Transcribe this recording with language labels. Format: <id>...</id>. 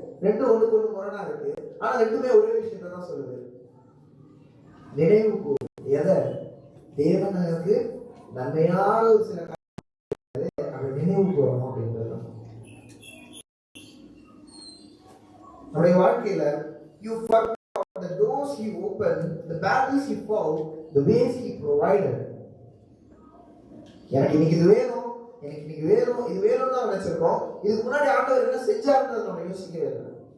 <ta>ரெண்டும் ஒண்ணுக்கு ஒண்ணு முரணா இருக்கு. ஆனா ரெண்டுமே ஒரே விஷயத்தை தான் சொல்லுது. நினைவு கூறு. எதை? தேவன் எனக்கு நன்மையான ஒரு சில அதை நினைவு கூறணும் அப்படின்றது தான் நம்முடைய வாழ்க்கையில.</ta> <en>You forgot the doors he opened, the battles he fought, the ways he provided.</en> <ta>எனக்கு இன்னைக்கு இது வேணும், எனக்கு இன்னைக்கு வேணும், இது வேணும்னு தான் நினைச்சிருக்கோம். இதுக்கு முன்னாடி ஆண்டவர் என்ன செஞ்சாருன்றது நம்ம யோசிக்கவே இல்லை.</ta>